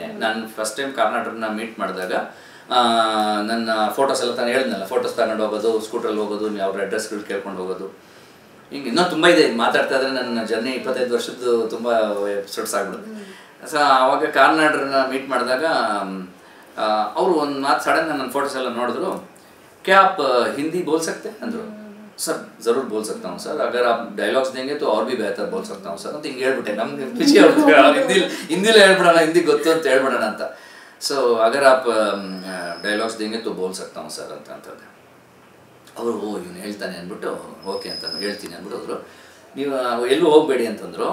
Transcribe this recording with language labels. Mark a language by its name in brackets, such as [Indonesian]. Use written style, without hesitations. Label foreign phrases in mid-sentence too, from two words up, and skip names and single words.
[Kannada] ನಾನು [English] first time [Kannada] ಕಾರ್ನಾಟರ್ನ ಮೀಟ್ ಮಾಡಿದಾಗ ನನ್ನ ಫೋಟೋಸ್ ಎಲ್ಲ ತಾನು ಹೇಳಿದ್ನಲ್ಲ, ಫೋಟೋಸ್ ತಗೊಂಡು ಹೋಗೋದು, ಸ್ಕೂಟ್ರಲ್ಲಿ ಹೋಗೋದು, ಅವ್ರ ಅಡ್ರೆಸ್ಗಳು ಕೇಳ್ಕೊಂಡು ಹೋಗೋದು, ಹಿಂಗೆ ಇನ್ನೂ ತುಂಬ ಇದೆ. ಮಾತಾಡ್ತಾ ಇದ್ರೆ ನನ್ನ ಜರ್ನಿ 25 ವರ್ಷದ್ದು ತುಂಬ ಎಪಿಸೋಡ್ಸ್ ಆಗ್ಬಿಡುತ್ತೆ. ಸೊ ಆವಾಗ ಕಾರ್ನಾಟರ್ನ ಮೀಟ್ ಮಾಡಿದಾಗ ಅವರು ಒಂದು ಮಾತು ಸಡನ್ ನನ್ನ ಫೋಟೋಸ್ ಎಲ್ಲ ನೋಡಿದ್ರು. [Hindi] क्या आप हिंदी बोल सकते ಅಂದರು. सर ज़रूर बोल सकता हूँ सर, अगर आप डायलॉग्स देंगे तो और भी बेहतर बोल सकता हूँ सर [Kannada] ಅಂತ ಹಿಂಗೆ ಹೇಳ್ಬಿಟ್ಟೆ. ನಮ್ಗೆ ಖುಷಿ ಆಗ್ಬಿಟ್ಟು ಹಿಂದಿಲಿ ಹೇಳ್ಬಿಡೋಣ, ಹಿಂದಿ ಗೊತ್ತು ಅಂತ ಹೇಳ್ಬಿಡೋಣ ಅಂತ. [Hindi] ಸೊ अगर आप डायलॉग्स देंगे तो बोल सकता हूँ सर ಅಂತಂತಂದೆ. [Kannada] ಅವರು ಇವನು ಹೇಳ್ತಾನೆ ಅಂದ್ಬಿಟ್ಟು ಓಕೆ ಅಂತ ಹೇಳ್ತೀನಿ ಅಂದ್ಬಿಟ್ಟು ಹೋದ್ರು. ನೀವು ಎಲ್ಲೂ ಹೋಗಬೇಡಿ ಅಂತಂದರು.